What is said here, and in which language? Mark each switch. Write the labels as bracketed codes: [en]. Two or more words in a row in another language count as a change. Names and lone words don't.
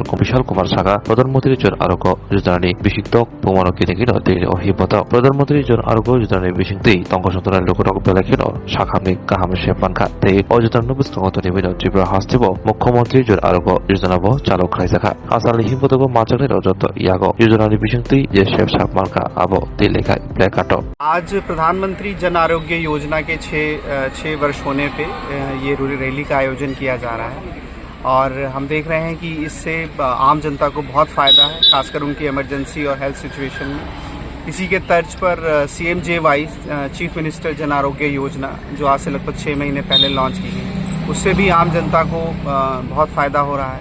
[trp] Bishal Kumar Shaka Pradhanmantri Jan Aroko Yojana Himbotok Pungmano Kitingwi Himbotok Pradhanmantri Jan Aroko Yojana Bishingti Tongkosantara Lokorok Belakino Shakhamni Kaham Shepanka Te Ojatan Nubistongo Tonimino Tripura Hastibo Mukhomantri Jan Aroko Yojana Bo Chalo Khlaijakkha Asali Himbotok Manjakmungbai Rojoto Yago Yojana Bishingti Je Shep Shapmarka Abo Tileka Plekato [hi] आज प्रधानमंत्री जन आरोग्य योजना के 6 वर्ष होने पे ये रैली का आयोजन किया जा रहा है और हम देख रहे हैं कि इससे आम जनता को बहुत फ़ायदा है, खासकर उनकी इमरजेंसी और [en] health situation [hi] में। इसी के तर्ज पर CMJY चीफ मिनिस्टर जन आरोग्य योजना जो आज से लगभग 6 महीने पहले लॉन्च की गई, उससे भी आम जनता को बहुत फ़ायदा हो रहा है।